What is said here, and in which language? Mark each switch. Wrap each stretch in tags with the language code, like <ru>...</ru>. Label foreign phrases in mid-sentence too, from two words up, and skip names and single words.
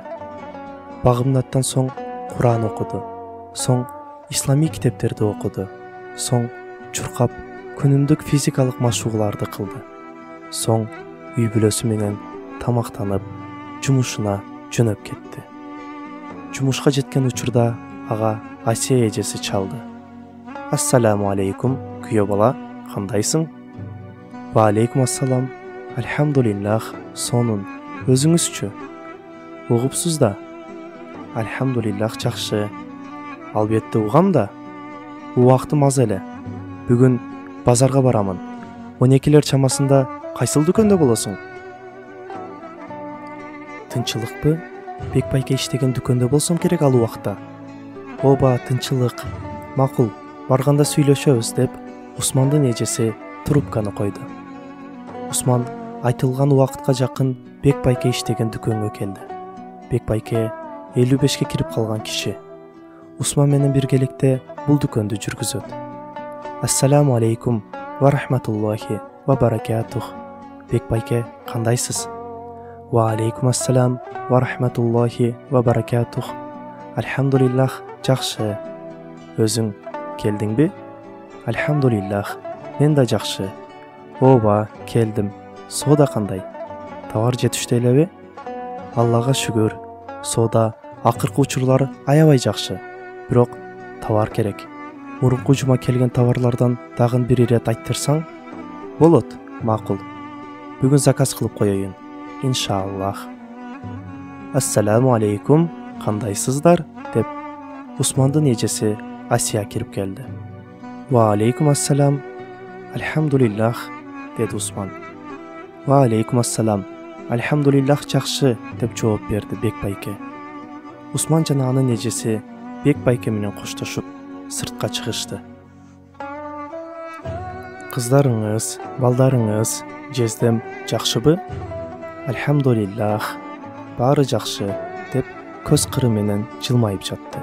<ky>Багымнаттан соң Куран окуду, соң ислами китептерди окуду, соң чуркап күнүмдүк физикалык машыгууларды кылды. Соң үй бүлөсү менен тамактанып, жумушуна жөнөп кетти. Жумушка жеткен учурда ага Асия эжеси чалды.</ky> <ar>السلام عليكم,</ar> <ky>күйөө бала, кандайсың?</ky> <ar>وعليكم السلام، الحمد لله,</ar> <ky>сонун, өзүңүзчү? Угупсуз да? Альхамдулиллах, жакшы. Албетте угам да. Убактым аз эле. Бүгүн базарга барамын. 12лер чамасында кайсыл дүкөндө болосуң? Тынчылыкпы? Бек байке иштеген дүкөндө болсом керек ал убакта. Оба, тынчылык. Макул, барганда сүйлөшөбүз, деп Усмандын эжеси трубканы койду. Усман айтылган убакытка жакын Бек байке иштеген дүкөнгө келди. Бек байке 55-ке кирип калган киши. Усман менен биргеликте бул дүкөндү жүргүзөт.</ky> <ar>السلام عليكم ورحمة الله وبركاته.</ar> <ky>Бек байке, кандайсыз?</ky> <ar>وعليكم السلام ورحمة الله وبركاته.</ar> <ky>Альхамдулиллах, жакшы. Өзүң келдиңби? Альхамдулиллах, мен да жакшы. Ооба, келдим. Соода кандай? Товар жетиштүү элеби? Аллага шүгүр. Соода акыркы учурлар аябай жакшы. Бирок товар керек. Мурунку жума келген товарлардан дагы бир ирет айттырсаң? Болот, макул. Бүгүн заказ кылып коеюн. Иншаллах.</ky> <ar>السلام عليكم,</ar> <ky>кандайсыздар? Деп Усмандын эжеси Асия кирип келди.</ky> <ar>وعليكم السلام.</ar> <ky>Альхамдулиллах, деди Усман.</ky> <ar>وعليكم السلام.</ar> <ky>Альхамдулиллах, жакшы, деп жооп берди Бек байке. Усман жана анын эжеси Бек байке менен коштошуп сыртка чыгышты. Кыздарыңыз, балдарыңыз, жездем жакшыбы? Альхамдулиллах, баары жакшы, деп көз кыры менен жылмайып жатты.</ky>